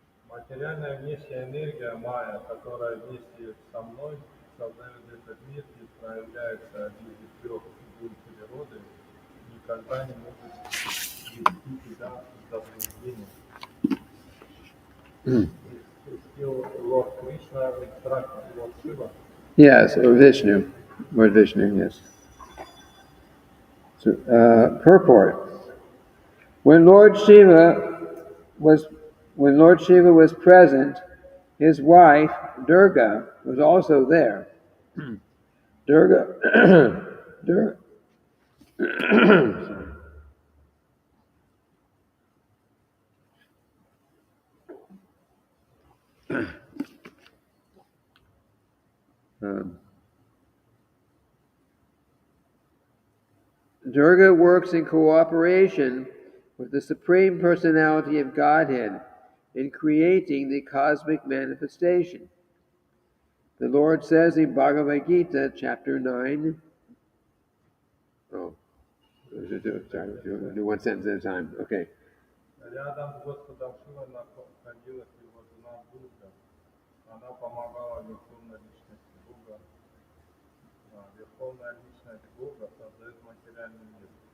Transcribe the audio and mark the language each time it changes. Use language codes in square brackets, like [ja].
[ru] Материальная внешняя энергия Майя, которая вместе со мной создает этот мир и проявляется в виде трех фигур природы, никогда не может ввести тебя в заблуждение. [en] Is still Lord Krishna extract Lord Shiva? Yes, or Vishnu. Lord Vishnu, yes. So, purport. When Lord Shiva was present, his wife Durga was also there. Durga, Durga works in cooperation with the Supreme Personality of Godhead in creating the cosmic manifestation. The Lord says in Bhagavad Gita, chapter 9. Oh, sorry, do one sentence at a time. Okay. [ru] Рядом с Господом Шивой находилась его жена Дурга. Она помогала Верховной Личности Бога. Верховная Личность Бога создает материальный мир.